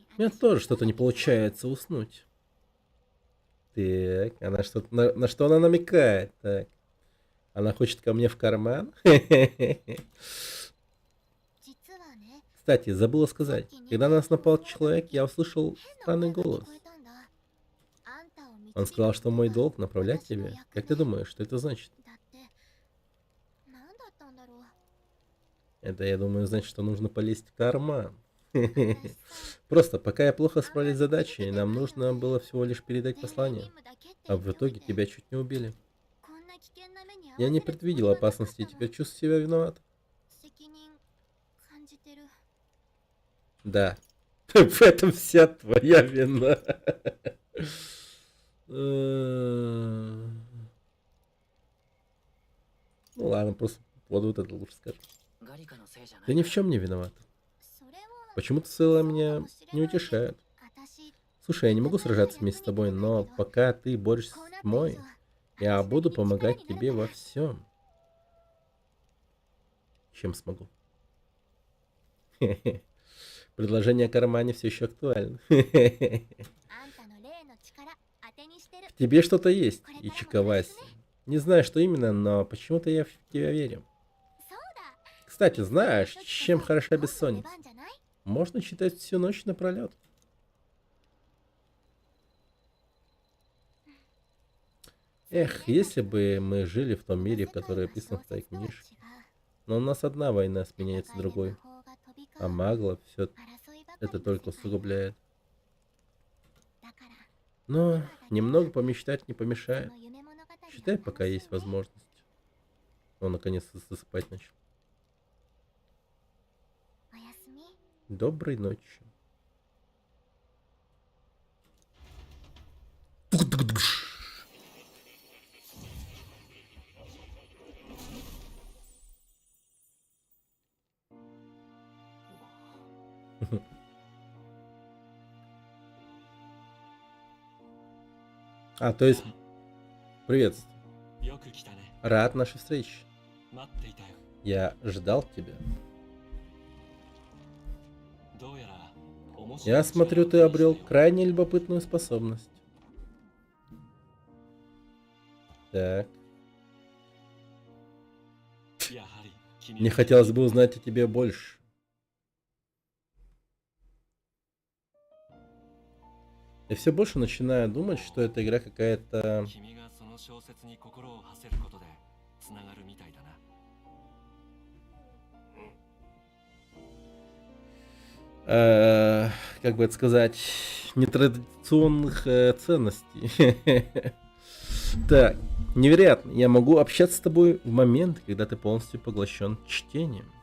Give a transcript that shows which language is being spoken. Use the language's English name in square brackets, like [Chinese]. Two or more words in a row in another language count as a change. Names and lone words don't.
[Russian] У меня тоже что-то не получается уснуть. Так, она что-то на что она намекает? Так. Она хочет ко мне в карман? [Japanese] 実はね [Russian] Кстати, забыла сказать. Когда на нас напал человек, я услышал [Japanese] 変な [Russian] странный [Japanese] 声が聞 [Russian] голос. [Japanese] こえたんだあんたを導く [Russian] Он сказал, что мой [Japanese] ことが [Russian] долг направлять [Japanese] 私の [Russian] тебя. [Japanese] 役 [Russian] Как [Japanese] 目 [Russian] ты думаешь, что это значит? [Japanese] だって何だったんだろう [Russian] Это, я думаю, значит, что нужно полезть в карман. [Japanese] 私さ [Russian] Просто, пока я плохо справились с задачей, нам нужно было всего лишь передать послание. [Japanese] 任務だけって [Russian] А [Japanese] 言っ [Russian] в [Japanese] ておい [Russian] итоге [Japanese] て [Russian] тебя чуть не убили. [Japanese] こんな危険な目に遭わ [Russian] Я [Japanese] せ [Russian] не [Japanese] るつもり [Russian] предвидел [Japanese] はなかっ [Russian] опасности и [Japanese] たわ [Russian] теперь чувствую себя виноват. [Japanese] 責任感じてる [Russian] Да. В этом вся твоя вина. Ну ладно, просто вот это лучше скажи. [Japanese] ガリカのせいじゃな [Russian] Ты [Japanese] い [Russian] ни [Japanese] か [Russian] в чем не виноват. [Japanese] それは [Russian] Почему-то целое [Japanese] そうか [Russian] меня [Japanese] もしれ [Russian] не [Japanese] ないね [Russian] утешает. [Japanese] 私 [Russian] Слушай, я не могу сражаться вместе с тобой, но пока ты борешься [Japanese] こう [Russian] с [Japanese] なった以 [Russian] тьмой, [Japanese] 上 [Russian] я [Japanese] 私なり [Russian] буду [Japanese] に力 [Russian] помогать [Japanese] になる [Russian] тебе [Japanese] か [Russian] во [Japanese] ら [Russian] всем. Чем смогу. Предложение о кармане все еще актуально. [Japanese] あんたの霊の力当てにしてる [Russian] В тебе что-то есть, Ичикаваси. Не знаю, что именно, но почему-то я в тебя верю. [Japanese] そうだ [Russian] Кстати, знаешь, [Japanese] そういう時こそ [Russian] чем хороша [Japanese] もっと出 [Russian] бессонница? [Japanese] 番じゃない [Russian] Можно читать всю ночь напролет. Эх, если бы мы жили в том мире, в который описан в твоей книжке. Но у нас одна война сменяется другой, а Магла все это только усугубляет. Но немного помечтать не помешает. Читай, пока есть возможность. Он наконец-то засыпать начал. [Japanese] おやすみ [Russian] Доброй ночи. А, то есть... Приветствую. [Japanese] よく来たね。 [Russian] Рад нашей встрече. [Japanese] 待っていたよ。 [Russian] Я ждал тебя. [Japanese] どうやら面白い [Russian] Я смотрю, ты обрел крайне любопытную способность. Так. [Japanese] やはり君 [Russian] Мне хотелось бы узнать о тебе больше. Я все больше начинаю думать, что эта игра какая-то... [Japanese] 君がその小説に心を馳せることでつながるみたいだな。 [Russian] как бы это сказать, нетрадиционных ценностей. Так, невероятно. Я могу общаться с тобой в момент, когда ты полностью поглощен чтением.